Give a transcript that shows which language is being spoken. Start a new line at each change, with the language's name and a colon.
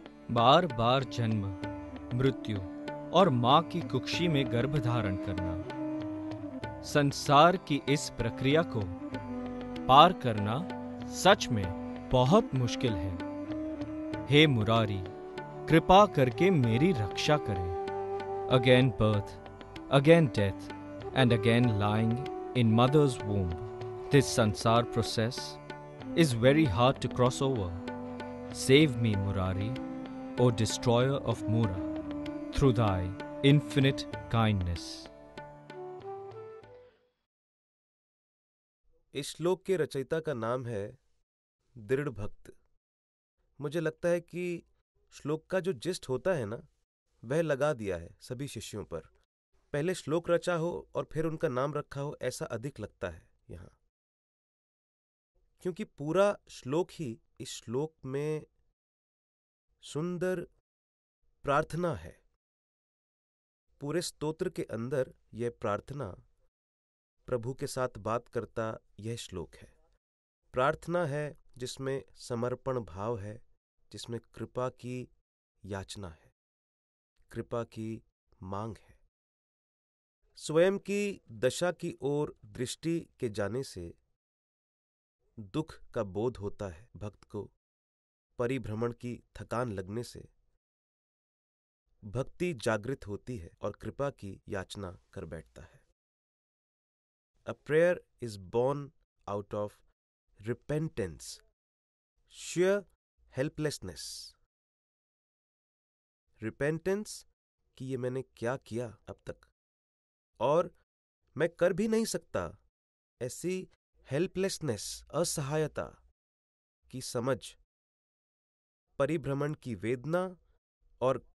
Hindi: बार बार जन्म, मृत्यु और मां की कुक्षी में गर्भ धारण करना, संसार की इस प्रक्रिया को पार करना सच में बहुत मुश्किल है। हे मुरारी, कृपा करके मेरी रक्षा करें।
English: Again birth, again death and again lying in mother's womb. This sansar process is very hard to cross over. Save me, Murari, O destroyer of Mura, through thy infinite kindness.
Hindi: इस श्लोक के रचयिता का नाम है दृढ़ भक्त। मुझे लगता है कि श्लोक का जो जिस्ट होता है ना, वह लगा दिया है सभी शिष्यों पर। पहले श्लोक रचा हो और फिर उनका नाम रखा हो, ऐसा अधिक लगता है यहां, क्योंकि पूरा श्लोक ही इस श्लोक में सुंदर प्रार्थना है। पूरे स्तोत्र के अंदर यह प्रार्थना, प्रभु के साथ बात करता यह श्लोक है। प्रार्थना है जिसमें समर्पण भाव है, जिसमें कृपा की याचना है, कृपा की मांग है। स्वयं की दशा की ओर दृष्टि के जाने से दुख का बोध होता है भक्त को। परिभ्रमण की थकान लगने से भक्ति जागृत होती है और कृपा की याचना कर बैठता है।
English: A prayer is born out of repentance, sheer helplessness.
Hindi: Repentance कि ये मैंने क्या किया अब तक और मैं कर भी नहीं सकता, ऐसी हेल्पलेसनेस, असहायता की समझ, परिभ्रमण की वेदना और